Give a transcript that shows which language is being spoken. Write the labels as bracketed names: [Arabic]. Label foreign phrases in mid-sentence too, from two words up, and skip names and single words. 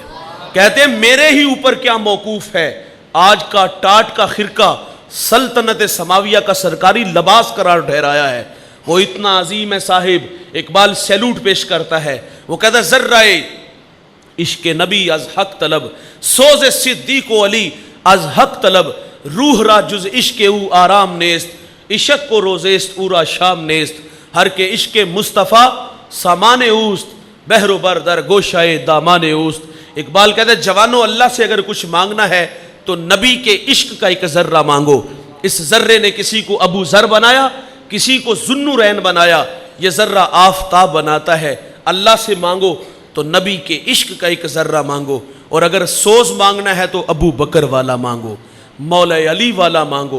[Urdu] کہتے ہیں میرے ہی اوپر کیا موقوف ہے، آج کا ٹاٹ کا خرقہ سلطنت سماویہ کا سرکاری لباس قرار ٹھہرایا ہے۔ وہ اتنا عظیم ہے صاحب، اقبال سیلوٹ پیش کرتا ہے، وہ کہتا ہے [Persian] ذرہ عشق نبی از حق طلب، سوز صدیق و علی از حق طلب، روح را جز عشق او آرام نیست، عشق کو روزیست او را شام نیست، ہر کے عشق مصطفیٰ سامان اوست، بحر و بر در گوشائے دامان اوست۔ [Urdu] اقبال کہتا ہے جوانو اللہ سے اگر کچھ مانگنا ہے تو نبی کے عشق کا ایک ذرہ مانگو۔ اس ذرے نے کسی کو ابو ذر بنایا، کسی کو ذوالنورین بنایا، یہ ذرہ آفتاب بناتا ہے۔ اللہ سے مانگو تو نبی کے عشق کا ایک ذرہ مانگو، اور اگر سوز مانگنا ہے تو ابو بکر والا مانگو، مولا علی والا مانگو۔